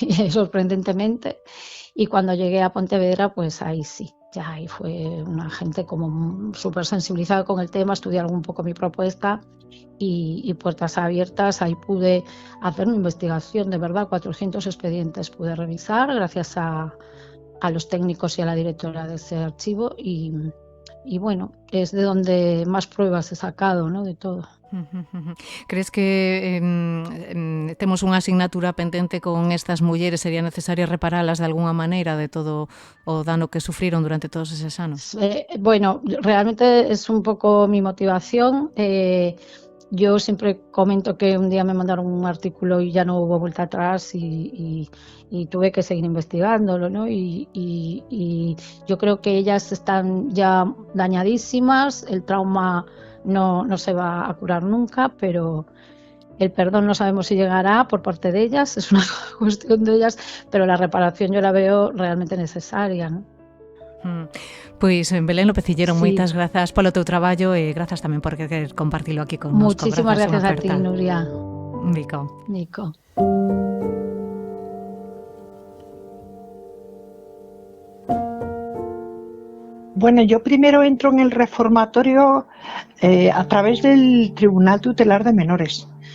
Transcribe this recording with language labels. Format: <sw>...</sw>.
<es>sorprendentemente, y cuando llegué a Pontevedra, pues ahí sí, ya ahí fue una gente como súper sensibilizada con el tema, estudiar un poco mi propuesta y puertas abiertas, ahí pude hacer una investigación, de verdad, 400 expedientes pude revisar gracias a los técnicos y a la directora de ese archivo y bueno, es de donde más pruebas he sacado, ¿no? De todo.</es> <gl>Crees que temos unha asignatura pendente con estas mulleres? Sería necesario reparalas de alguna maneira de todo o dano que sufriron durante todos eses anos?</gl> <es>Bueno, realmente es un poco mi motivación. Yo siempre comento que un día me mandaron un artículo y ya no hubo vuelta atrás y tuve que seguir investigándolo, ¿no? Y yo creo que ellas están ya dañadísimas, el trauma no se va a curar nunca, pero el perdón no sabemos si llegará por parte de ellas, es una cuestión de ellas, pero la reparación yo la veo realmente necesaria, ¿no?</es> <gl>Pois Belén López Cillero, moitas grazas polo teu traballo e grazas tamén por querer compartilo aquí con nos.</gl> <es>Muchísimas gracias a ti, Nuria. Nico. Bueno, yo primero entro en el reformatorio a través del Tribunal Tutelar de Menores.</es>